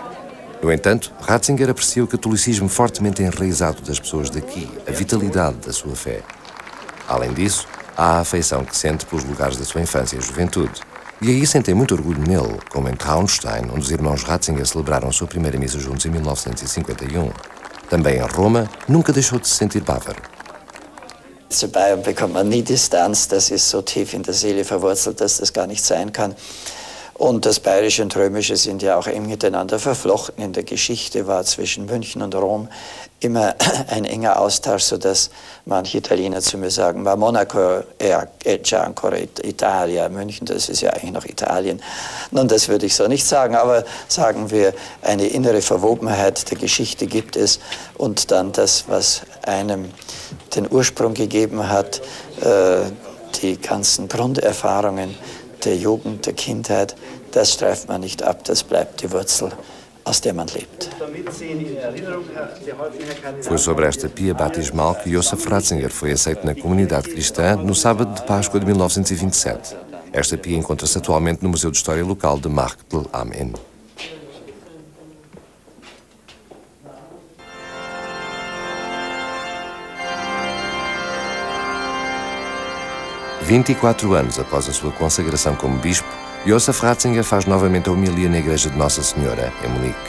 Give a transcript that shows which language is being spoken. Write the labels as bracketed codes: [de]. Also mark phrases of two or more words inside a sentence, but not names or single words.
[pt] No entanto, Ratzinger aprecia o catolicismo fortemente enraizado das pessoas daqui, a vitalidade da sua fé. Além disso, há a afeição que sente pelos lugares da sua infância e juventude. E aí sentem muito orgulho nele, como em Traunstein, onde os irmãos Ratzinger celebraram a sua primeira missa juntos em 1951. Também em Roma, nunca deixou de se sentir bávaro. [de] Zu Bayern bekommt man nie Distanz, das ist so tief in der Seele verwurzelt, dass das gar nicht sein kann. Und das Bayerische und Römische sind ja auch eng miteinander verflochten. In der Geschichte war zwischen München und Rom immer ein enger Austausch, sodass manche Italiener zu mir sagen, [it] ma Monaco è già ancora Italia, [de] München, das ist ja eigentlich noch Italien. Nun, das würde ich so nicht sagen, aber sagen wir, eine innere Verwobenheit der Geschichte gibt es und dann das, was einem den Ursprung gegeben hat, die ganzen Grunderfahrungen der Jugend, der Kindheit, das streift man nicht ab, das bleibt die Wurzel, aus der man lebt. [pt] Foi sobre esta pia batismal que Josef Ratzinger foi aceito na comunidade cristã no sábado de Páscoa de 1927. Esta pia encontra-se atualmente no Museu de História Local de Marktl am Inn. "24 anos após a sua consagração como bispo, Josef Ratzinger faz novamente a homilia na Igreja de Nossa Senhora, em Munique.